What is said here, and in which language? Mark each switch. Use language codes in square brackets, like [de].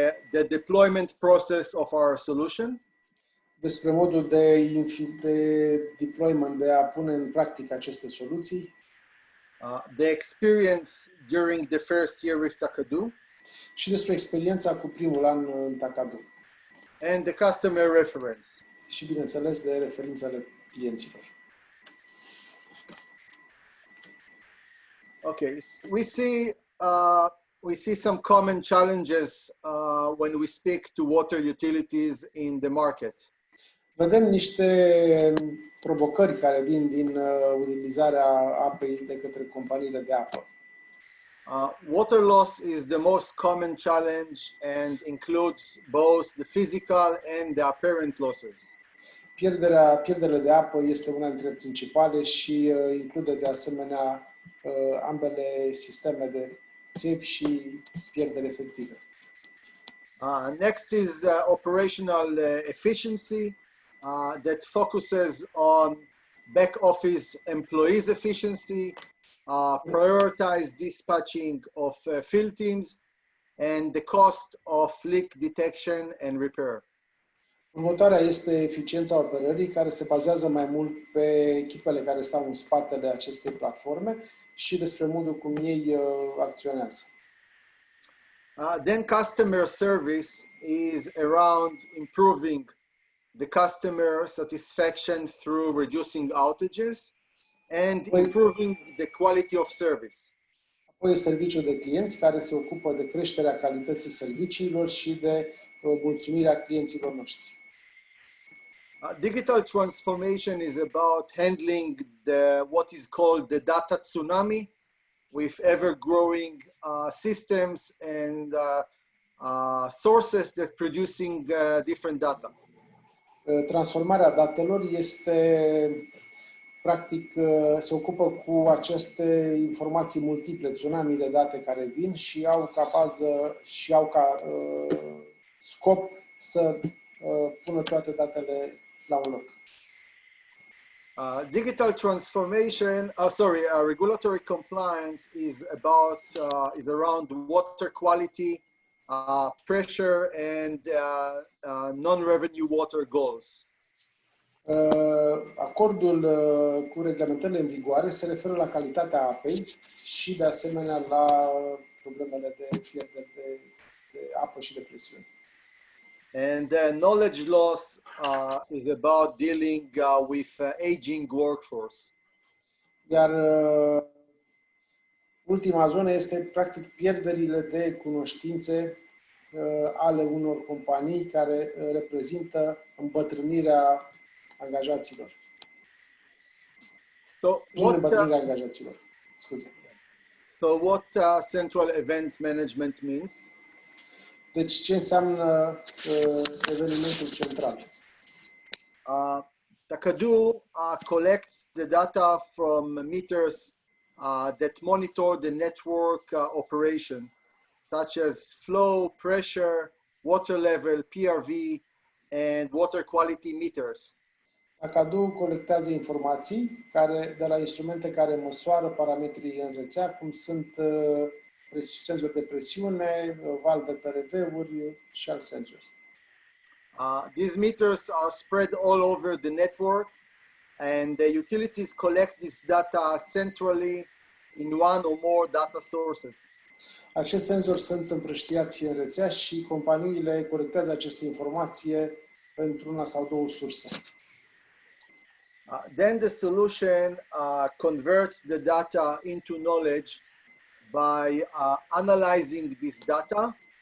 [en] The deployment process of our solution. [ro] Despre modul de deployment, de a pune în practică aceste soluții. [en] The experience during the first year with TaKaDu. [ro] Și despre experiența cu primul an în TaKaDu. [en] And the customer reference. [ro] Și bineînțeles de referințele clienților. [en] Okay, we see some common challenges when we speak to water utilities in the market. [ro] Vedem niște provocări care vin din utilizarea apei de către companiile de apă. [en] Water loss is the most common challenge and includes both the physical and the apparent losses. [ro] Pierderile de apă este una dintre principale și include de asemenea ambele sisteme de țevi și pierderi efective. [en] Next is operational efficiency that focuses on back office employees efficiency, prioritize dispatching of field teams, and the cost of leak detection and repair. [ro] Următoarea este eficiența operării, care se bazează mai mult pe echipele care stau în spatele acestei platforme și despre modul cum ei acționează. [en] Then customer service is around improving the customer satisfaction through reducing outages and improving the quality of service. [ro] Apoi serviciul de clienți, care se ocupă de creșterea calității serviciilor și de mulțumirea clienților noștri. [en] Digital transformation is about handling what is called the data tsunami with ever-growing systems and sources that producing different data. [ro] Transformarea datelor este, practic, se ocupă cu aceste informații multiple, tsunami de date care vin și au ca bază și au ca scop să pună toate datele la un loc. [en] Digital transformation, regulatory compliance is around water quality, pressure, and non-revenue water goals. [ro] Acordul cu reglementările în vigoare se referă la calitatea apei și, de asemenea, la problemele de pierdere de apă și de presiune. [en] And knowledge loss is about dealing with aging workforce. [ro] Iar ultima zonă este, practic, pierderile de cunoștințe ale unor companii care reprezintă îmbătrânirea angajaților. Îmbătrânirea angajaților. Scuze. [en] So what central event management means? [ro] Deci ce înseamnă evenimentul central? [en] TaKaDu collects the data from meters that monitor the network operation, such as flow, pressure, water level, PRV, and water quality meters. [ro] TaKaDu colectează informații de la instrumente care măsoară parametrii în rețea, cum sunt senzori de presiune, valve PRV-uri și alți senzori. [en] These meters are spread all over the network, and the utilities collect this data centrally in one or more data sources. [ro] Acești senzori sunt împrăștiați în rețea și companiile colectează aceste informații într-una sau două surse. [en] Then the solution converts the data into knowledge by analyzing this data.